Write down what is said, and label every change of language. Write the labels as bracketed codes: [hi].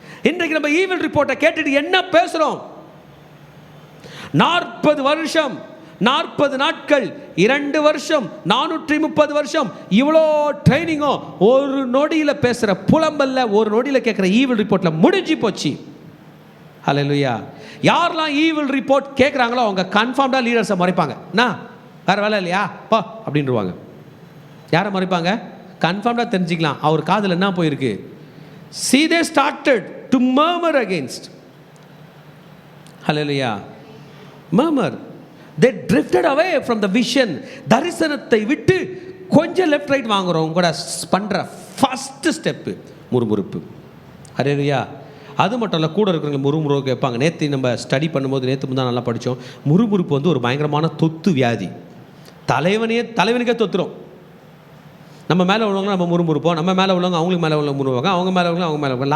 [ta] இன்றைக்கு நம்ம ஈவில் ரிப்போர்ட்டை கேட்டுட்டு என்ன பேசுகிறோம்? 40 வருஷம், 40 நாட்கள், 2 வருஷம், 430 வருஷம், இவ்வளோ ட்ரைனிங்கும் ஒரு நொடியில் பேசுகிற புலம்பல்ல, ஒரு நொடியில் கேட்குற ஈவில் ரிப்போர்ட்டில் முடிஞ்சு போச்சு. ஹல்லேலூயா. யாரெல்லாம் ஈவில் ரிப்போர்ட் கேட்குறாங்களோ அவங்க கன்ஃபார்ம்டாக லீடர்ஸை மறைப்பாங்க. நான் வேறு வேலை இல்லையா பா அப்படின்ருவாங்க. யாரை மறைப்பாங்க? கன்ஃபார்ம்டாக தெரிஞ்சுக்கலாம் அவர் காதில் என்ன போயிருக்கு. [en] See, they started to murmur against. Hallelujah. murmur. They drifted away from the vision. [ta] தரிசனத்தை விட்டு கொஞ்சம் லெஃப்ட் ரைட் வாங்குறோம் கூட பண்ணுற ஃபஸ்ட்டு ஸ்டெப்பு முறுமுறுப்பு. ஹல்லேலூயா. அது மட்டும் இல்லை, கூட இருக்கிறவங்க முறுமுறுப்பு கேட்பாங்க. நேற்று நம்ம ஸ்டடி பண்ணும்போது, நேற்று முந்தான் நல்லா படித்தோம், முறுமுறுப்பு வந்து ஒரு பயங்கரமான தொத்து வியாதி. தலைவனுக்கே தொத்துரும். நம்ம மேலே உள்ளவங்க நம்ம முறுமுறுப்போம், நம்ம மேலே உள்ளவங்க அவங்களுக்கு மேலே உள்ள முறுவாங்க, அவங்க மேலே உள்ளவங்க அவங்க மேலே.